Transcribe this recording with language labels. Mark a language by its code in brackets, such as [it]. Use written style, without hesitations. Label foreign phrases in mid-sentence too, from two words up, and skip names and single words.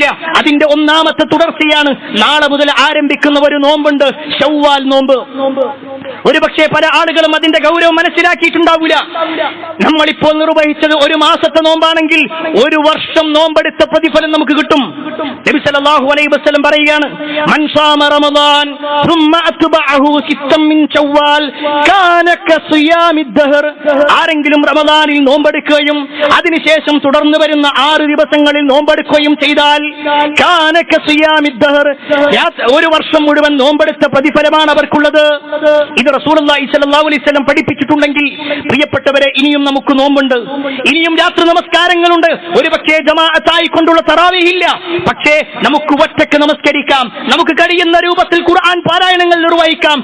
[ml] അതിന്റെ ഒന്നാമത്തെ തുടർച്ചയാണ് നാളെ മുതൽ ആരംഭിക്കുന്ന ഒരു നോമ്പുണ്ട്, ശവ്വാൽ നോമ്പ്. ഒരുപക്ഷെ പല ആളുകളും അതിന്റെ ഗൗരവം മനസ്സിലാക്കിയിട്ടുണ്ടാവില്ല. നമ്മളിപ്പോൾ നിർവഹിച്ചത് ഒരു മാസത്തെ നോമ്പാണെങ്കിൽ 1 വർഷം നോമ്പെടുത്ത പ്രതിഫലം നമുക്ക് കിട്ടും. [ar] നബി صلى الله عليه وسلم പറയുകയാണ്, من صام رمضان ثم أتبعه ستا من شوال كان كصيام الدهر. [ml] ആരെങ്കിലും റമദാനിൽ നോമ്പെടുക്കുകയും അതിനുശേഷം തുടർന്ന് വരുന്ന 6 ദിവസങ്ങളിൽ നോമ്പെടുക്കുകയും ചെയ്താൽ [ar] كان كصيام الدهر, [ml] 1 വർഷം മുഴുവൻ നോമ്പെടുത്ത പ്രതിഫലമാണ് അവർക്കുള്ളത്. ഇത് റസൂലുള്ളാഹി [ar] صلى الله عليه وسلم [ml] പഠിപ്പിച്ചിട്ടുണ്ടെങ്കിൽ പ്രിയപ്പെട്ടവരെ, ഇനിയും നമുക്ക് നോമ്പുണ്ട്, ഇനിയും രാത്രി നമസ്കാരങ്ങളുണ്ട്. ഒരുപക്ഷേ ജമാഅത്തായി കൊണ്ടുള്ള തറാവീഹ് ഇല്ല, പക്ഷേ നമുക്ക് ഒറ്റയ്ക്ക് നമസ്കരിക്കാം, നമുക്ക് കഴിയുന്ന രൂപത്തിൽ ഖുർആൻ പാരായണങ്ങൾ നിർവഹിക്കാം.